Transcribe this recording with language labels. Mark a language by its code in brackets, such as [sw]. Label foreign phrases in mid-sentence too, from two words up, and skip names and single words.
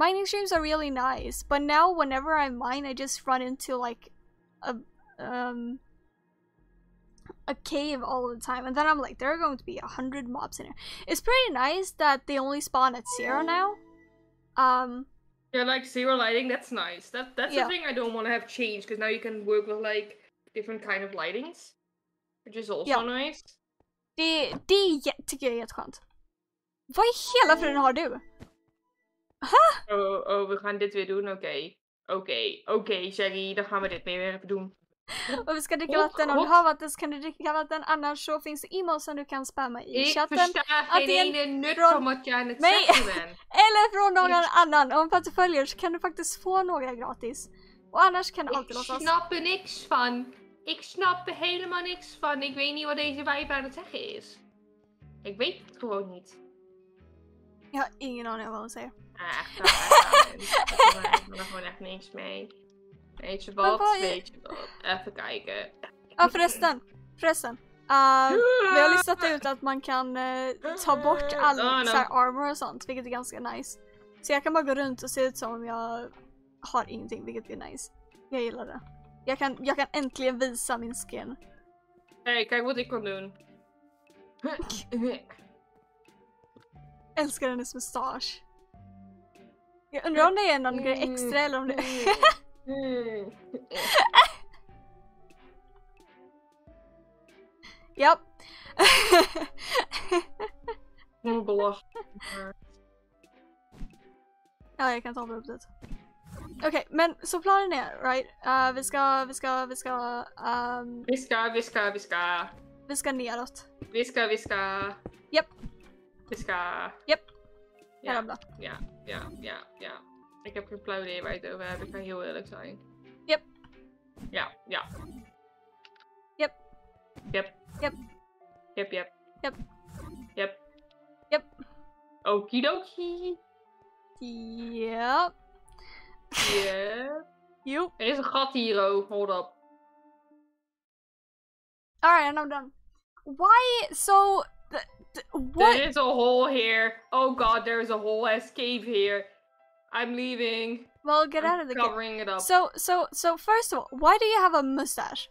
[en] Mining streams are really nice, but now whenever I mine, I just run into like a cave all the time, and then I'm like, there are going to be 100 mobs in here. It's pretty nice that they only spawn at 0 now. Yeah, like 0 lighting, that's nice. That's the thing I don't want to have changed, because now you can work with like different kind of lightings, which is also nice. [sv] Det tycker jag är jätteskönt. Vad i hela friden har du? [nl] Oh, we gaan dit weer doen, Oké, Sherry, dan gaan we dit weer even doen. [sv] Och vi ska dricka vatten. Om du har vatten så kan du dricka vatten. Annars så finns det e-mail som du kan spamma i chatten. Antingen från mig eller från någon annan. Om att du följer så kan du faktiskt få några gratis. Och annars kan du alltid låta oss. [nl] Ik snap er niks van. Ik snap er helemaal niks van. Ik weet niet wat deze wijf aan het zeggen is. Ik weet het gewoon niet. [sv] Jag har ingen aning om vad hon säger. [nl] Ik kan er gewoon echt niks mee. Weet je wat? Even kijken. [sv] Ja, förresten. Vi har listat ut att man kan ta bort all så här armor och sånt, vilket är ganska nice. Så jag kan bara gå runt och se ut som om jag har ingenting, vilket är nice. Jag gillar det. Jag kan äntligen visa min skin. [nl] Hey, kijk wat ik kan doen. [sv] Älskar hennes mustasch. Jag undrar om det är någon grej extra eller om det Japp. Ja, jag kan ta upp det. Okej, men så planen är, right? Vi ska neråt. Viska. Japp. Viska. Japp. Ja. [nl] Ik heb geen flauw idee waar je het over hebt. Ik ga heel eerlijk zijn. [en] Yep. Ja. Yep. Okidoki. Yep. Yep. [nl] Er is een gat hier, [en] oh. Hold up. Alright, and I'm done. Why? So... what? There is a hole here. Oh god, there is a whole ass cave here. I'm leaving. Well, get out of the covering it up. So first of all, why do you have a mustache?